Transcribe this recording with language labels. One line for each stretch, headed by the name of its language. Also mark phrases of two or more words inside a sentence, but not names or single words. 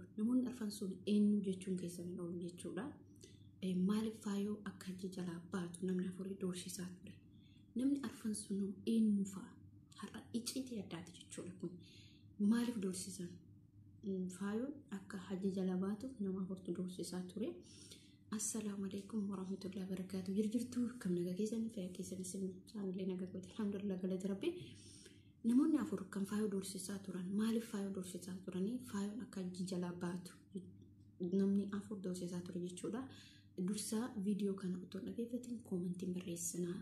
Oromo: Namoonni arfan sun eenyu jechuun keessan hin oolu jechuudha. Maaliif faayuu akka hajji jalaa baatu namni afurii doorsisaa ture. Namni arfan sun eenyu fa'a? Har'a icciitii addaati jechuudha kun. Maaliif doorsisan? Faayuun akka hajji jalaa baatu nama afurtu doorsisaa ture.
Arabic: السلام عليكم ورحمة الله وبركاته.
Oromo: Jirjirtuu kam nagaa keessanii fayyaa keessanii isin chaanillee nagaa goote alhamdulillah galata rabbi. Namoonni afur kan faayuu doorsisaa turan. Maaliif faayuu doorsisaa turanii? Faayuun akka hajji jalaa baatu namni afur doorsisaa ture jechuudha. Dursa viidiyoo kana otoo dhageeffatiin koomentiin barreessinaa.